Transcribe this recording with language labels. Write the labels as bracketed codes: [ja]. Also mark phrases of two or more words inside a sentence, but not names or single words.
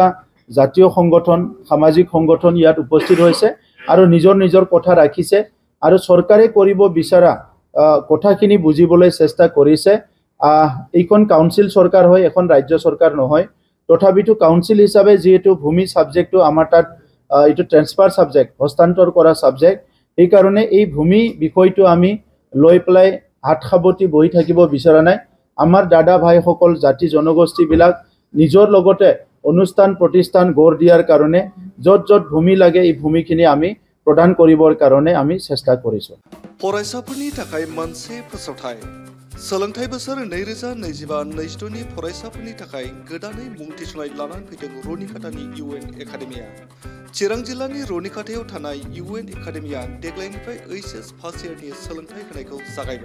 [as] জাতীয় সংগঠন সামাজিক সংগঠন ইয়াত উপস্থিত হৈছে আৰু নিজৰ কথা ৰাখিছে আৰু চৰকাৰে কৰিব বিচৰা কথাখিনি বুজিবলৈ চেষ্টা কৰিছে এইখন কাউন্সিল চৰকাৰ হয় এখন ৰাজ্য চৰকাৰ নহয় তথাপিতো কাউন্সিল হিচাপে যেহেতু ভূমি সাবজেক্টটো আমাৰ তাত এইটো [en] transfer subject [as] হস্তান্তৰ কৰা সাবজেক্ট এইকাৰণে এই ভূমি বিষয়টো আমি লৈ পেলাই হাত সাৱটি বহি থাকিব বিচৰা নাই। আমাৰ দাদা ভাইসকল জাতি জনগোষ্ঠীবিলাক নিজৰ লগতে অনুষ্ঠান প্ৰতিষ্ঠান গঢ় দিয়াৰ কাৰণে য'ত য'ত ভূমি লাগে এই ভূমিখিনি আমি প্ৰদান কৰিবৰ কাৰণে আমি চেষ্টা কৰিছোঁ। [brx] फरायसाफोरनि थाखाय मोनसे फोसावथाय सोलोंथाइ बोसोर 2025-26 नि फरायसाफोरनि थाखाय गोदानै मुं थिसननाय लानानै फैदों रुनिकाटानि UN एकाडेमिया। चिरां जिल्लानि रुनिकाटायाव थानाय UN एकाडेमिया देग्लायनिफ्राय HS [en] first yearni [brx] सोलोंथाइ होनायखौ जागायबाय।